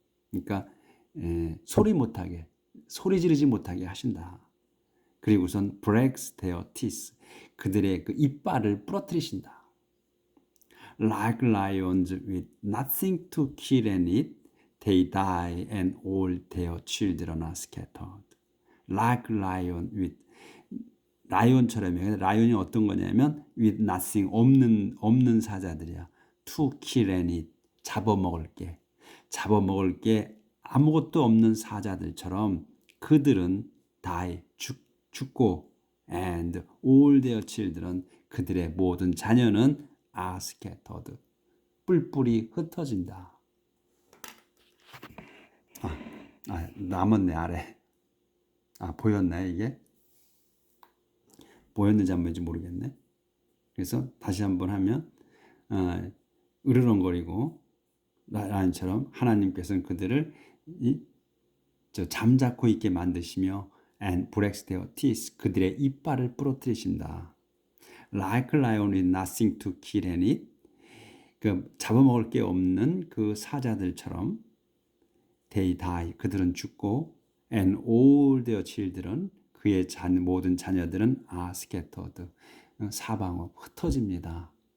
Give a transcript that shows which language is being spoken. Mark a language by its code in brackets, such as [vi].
[ko] 그러니까 소리 지르지 못하게 하신다. 그리고선 [en] breaks their teeth, [ko] 그들의 그 이빨을 부러뜨리신다. [en] Like lions with nothing to kill and eat, they die and all their children are scattered. Like lion with, [ko] 라이온처럼요. 라이온이 어떤 거냐면 [en] with nothing, [ko] 없는 사자들이야. [en] to kill and eat, [ko] 잡아먹을 게 아무것도 없는 사자들처럼 그들은 die, 죽고, [en] and all their children, [ko] 그들의 모든 자녀는 [en] are scattered, [ko] 뿔뿔이 흩어진다. 남았네, 아래. 보였나요, 이게? 보였는지 안 보였는지 모르겠네. 그래서 다시 한번 하면, 으르렁거리고, 라인처럼 하나님께서는 그들을 잠자코 있게 만드시며, [en] and breaks their teeth, [ko] 그들의 이빨을 부러뜨리신다. [en] Like lion with nothing to kill and eat, [ko] 그 잡아먹을 게 없는 그 사자들처럼, [en] they die, [ko] 그들은 죽고, [en] and all their children, [ko] 그의 모든 자녀들은 [en] are scattered, [ko] 사방으로 흩어집니다.